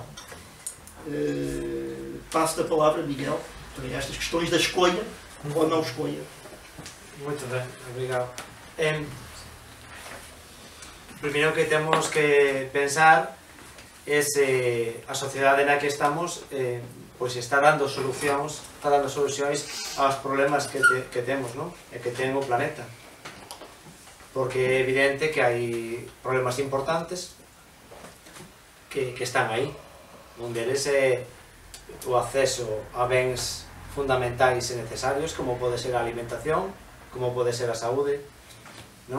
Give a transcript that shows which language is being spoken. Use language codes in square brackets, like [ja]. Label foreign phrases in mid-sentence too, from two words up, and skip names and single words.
[pt] Passo-te a palavra, Miguel, para estas questões da escolha ou não escolha. Muito bem, obrigado. [gl] Primeiro que temos que pensar é se a sociedade na que estamos pois está dando solucións aos problemas que temos, non? E que ten o planeta. Porque é evidente que hai problemas importantes que están aí. Un deles é o acceso a bens fundamentais e necesarios, como pode ser a alimentación, como pode ser a saúde, non?